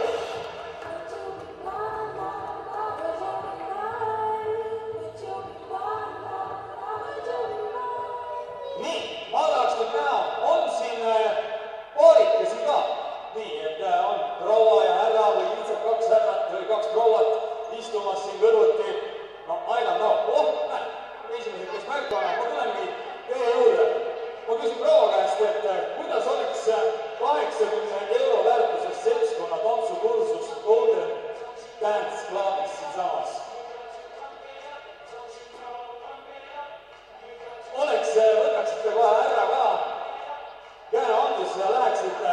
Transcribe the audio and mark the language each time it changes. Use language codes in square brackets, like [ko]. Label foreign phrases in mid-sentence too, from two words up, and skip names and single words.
[et] Nii, ma tahaks nüüd näha, on siin paarikesi ka. Nii, et on proua ja härra või lihtsalt 2 härrat või 2 prouat istumas siin kõrvuti. [en] No, I don't know. [et] Oh, näe, esimesed, kes märku annab, ma tulengi teie juurde. Ma küsin proua käest, et kuidas oleks 80 euro väärtuses seltskonna tantsukursus Golden Dance Clubis siinsamas? Võtaksite kohe härra ka käe andusse ja läheksite.